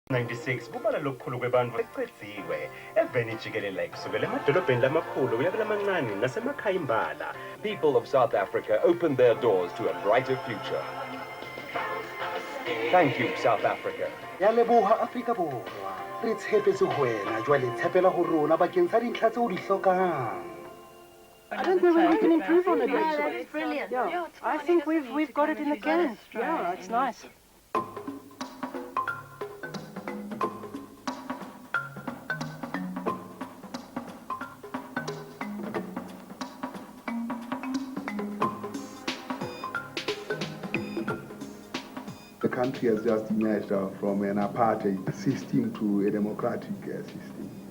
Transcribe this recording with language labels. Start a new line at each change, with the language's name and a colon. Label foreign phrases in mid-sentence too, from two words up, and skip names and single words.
Swati: 96 kubala lokukhulu kwebantfu eqedziwe eveni jikelele kusukela emadolobheni lamakhulu kuya kulamancane nasemakhaya imbala.
English: People of South Africa opened their doors to a brighter future. Thank you, South Africa.
Southern Sotho: Ya leboha Afrika Borwa. Re tshepetse ho wena jwale tshepela ho rona bakeng sa dintlha tseo di hlokang.
English: I don't think we can improve on it. Yeah, that's brilliant. Yeah, I think we've got it in the can. Yeah, it's nice. The country has just emerged from an apartheid system to a democratic system.